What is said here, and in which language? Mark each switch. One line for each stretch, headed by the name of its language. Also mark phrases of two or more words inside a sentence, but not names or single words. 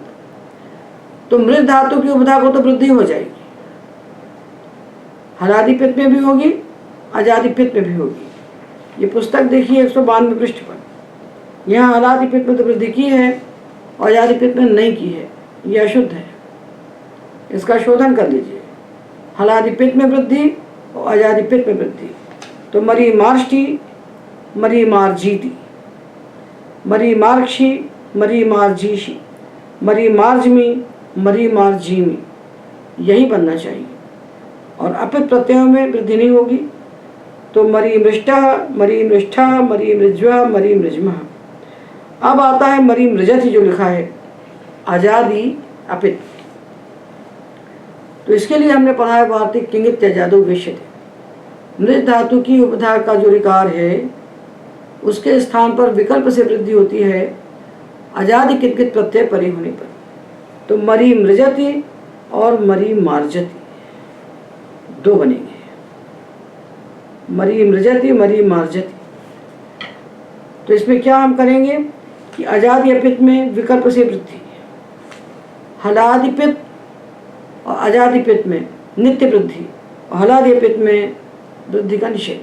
Hindi: तो मृत धातु की उपधा को तो वृद्धि हो जाएगी, हलादि पित्त में भी होगी, अजादि पित्त में भी होगी। ये पुस्तक देखिए 192 पृष्ठ पर, यहाँ हलादि पित्त में तो वृद्धि की है और अजादि पित्त में नहीं की है, ये अशुद्ध है, इसका शोधन कर लीजिए। हलादि पित्त में वृद्धि और अजादि पित्त में वृद्धि।
Sanskrit: तो मरी मार्ष्टी, मरी मार्जीति, मरी मार्क्षी, मरी मार्जीशी, मरी मार्जमी, मरी मार्जीमी,
Hindi: यही बनना चाहिए। और अपित प्रत्ययों में वृद्धि नहीं होगी।
Sanskrit: तो मरी मृष्टः, मरी मृष्ठः, मरी मृज्वः, मरी मृजमः।
Hindi: अब आता है
Sanskrit: मरी मृजति,
Hindi: जो लिखा है अजादि अपित। तो इसके लिए हमने पढ़ा है वार्तिक
Sanskrit: किंगित त्यजादो विष्यते।
Hindi: मृज धातु की उपधा का जो रिकार है उसके स्थान पर विकल्प से वृद्धि होती है अजादि कितकित प्रत्यय परे होने पर। तो
Sanskrit: मरी मृजति
Hindi: और
Sanskrit: मरी मार्जति
Hindi: 2 बनेंगे,
Sanskrit: मरी मृजति, मरी मार्जति।
Hindi: तो इसमें क्या हम करेंगे कि अजादि अपित में विकल्प से वृद्धि, हलादि पित्त और अजादि पित्त में नित्य वृद्धि और हलादि अपित में वृद्धि का निषेध।